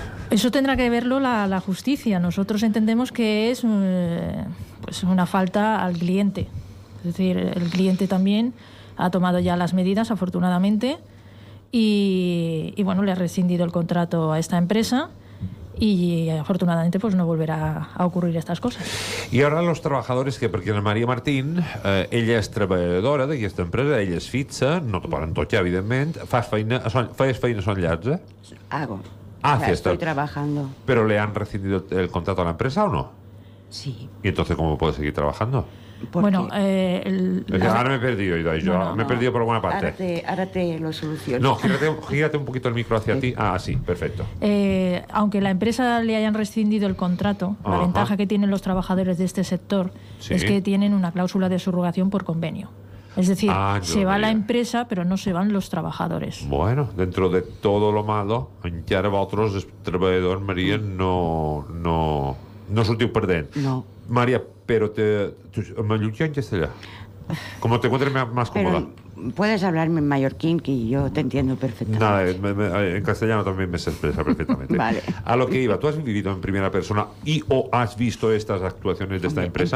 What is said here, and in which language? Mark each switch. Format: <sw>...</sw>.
<es>Eso tendrá que verlo la justicia. Nosotros entendemos que es pues una falta al cliente. Es decir, el cliente también ha tomado ya las medidas, afortunadamente, y bueno, le ha rescindido el contrato a esta empresa. Y afortunadamente pues no volverá a ocurrir estas cosas. Y ahora los trabajadores, que</es> <ca>perquè la Maria Martín, ella és treballadora d'aquesta empresa, ella és fixa, no te poden tocar, evidentment, feies feina a Son Llatze?</ca> <es>Hago. Ya estoy trabajando. ¿Pero le han rescindido el contrato a la empresa o no? Sí. ¿Y entonces cómo puede seguir trabajando? Bueno, ahora me he perdido, me he perdido por alguna parte. Ahora te lo soluciono. No, gírate un poquito el micro hacia ti. Ah, sí, perfecto. Aunque la empresa le hayan rescindido el contrato, la ventaja que tienen los trabajadores de este sector es que tienen una cláusula de subrogación por convenio. Es decir, se va la empresa, pero no se van los trabajadores. Bueno, dentro de todo lo malo,</es> <ca>encara vosaltres, els treballadors, Maria, no sortiu perdent.</ca> <es>No. María, pero ¿mallorquín en castellano? ¿Cómo te encuentres más cómoda? Pero puedes hablarme en mallorquín, que yo te entiendo perfectamente. Nada, en castellano también me se expresa perfectamente. Vale. A lo que iba, ¿tú has vivido en primera persona o has visto estas actuaciones de esta empresa?</es>